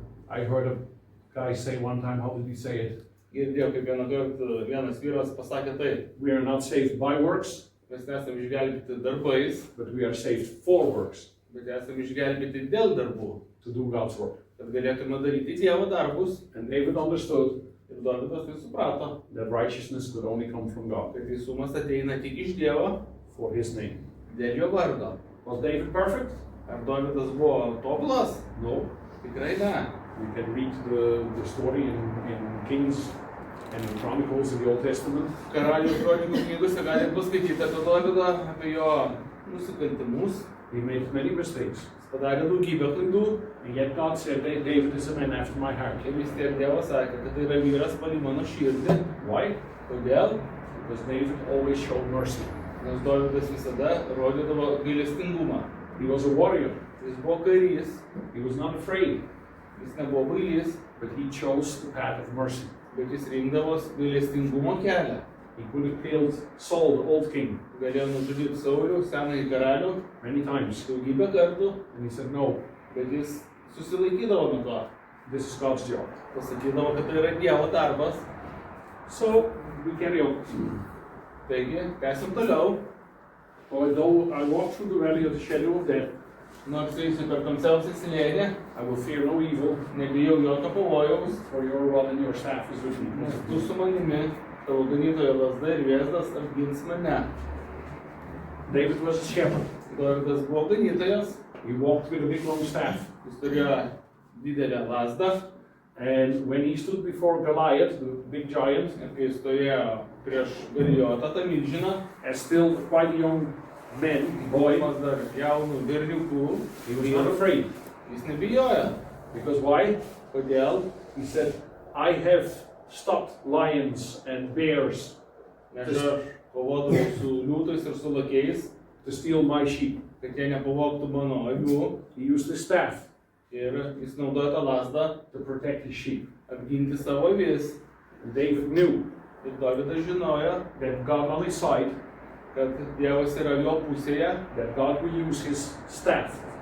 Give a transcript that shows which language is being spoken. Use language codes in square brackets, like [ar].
[en] I heard a guy say one time, how did he say it? [lt] Girdėjau, kaip vieną kartą vienas vyras pasakė taip. [en] We are not saved by works, [lt] Mes nesame išgelbėti darbais, [en] but we are saved for works, [lt] bet esame išgelbėti dėl darbų. [en] to do God's work. [lt] Kad galėtume daryti Dievo darbus. [en] And David understood [lt] Ir Dovydas tai suprato, [en] that righteousness could only come from God [lt] kad teisumas ateina tik iš Dievo [en] for his name. [lt] dėl jo vardo. [en] Was David perfect? [lt] Ar Dovydas buvo tobulas? [en] No. [lt] Tikrai ne. [en] We can read the story in Kings and in Chronicles in the Old Testament. [lt] Karalių kronikų knygose galim paskaityti apie Dovydą, apie jo nusikaltimus. [en] He made many mistakes. [lt] Jis padarė daugybę klaidų. [en] And yet God said that David is a man after my heart. [lt] Ir vis tiek Dievas sakė, kad tai yra vyras pagal mano širdį. [en] Why? [lt] Kodėl? [en] Because David always showed mercy. [lt] Nes Dovydas visada rodydavo gailestingumą. [en] He was a warrior. [lt] Jis buvo karys, [en] He was not afraid, [lt] jis nebuvo bailys, [en] but he chose the path of mercy. [lt] bet jis rinkdavos gailestingumo kelią. [en] He could have killed Saul, the old king, [lt] Galėjo nužudyti Saulių, senąjį karalių, [en] many times. [lt] daugybę kartų. [en] And he said, no, [lt] Bet jis susilaikydavo nuo to. [en] This is God's job. [lt] Pasakydavo, kad tai yra Dievo darbas. [en] So we carry on. [lt] Taigi, tęsim toliau. [en] Although I walk through the valley of the shadow of death, [lt] Nors eisiu per tamsiausią slėnį, [en] I will fear no evil, [lt] nebijau jokio pavojaus, [en] for your rod and your staff is with [lt] nes [en] me. [lt] tu su manimi, tavo ganytojo lazda ir vėzdas apgins mane. [en] David was a shepherd. [lt] Dovydas buvo ganytojas, [en] He walked with a big long staff. [lt] jis turėjo didelę lazdą, [en] And when he stood before Goliath, the big giant, [lt] ir kai stovėjo prieš Galijotą, tą milžiną, [en] as still quite a young man, boy, [lt] būdamas dar jaunų berniukų, [en] he was not afraid. [lt] jis nebijojo. [en] Because why? [lt] Kodėl? [en] He said, I have stopped lions and bears [lt] Nes aš kovodavau su liūtais ir su lakiais, [en] to steal my sheep. [lt] kad jie nepavogtų mano avių. [en] He used his staff [lt] Ir jis naudojo tą lazdą [en] to protect his sheep. [lt] apginti savo avis. [en] And David knew [lt] Ir Dovydas žinojo, [en] that God on his side, [lt] kad Dievas yra jo pusėje, [en] that God will use his staff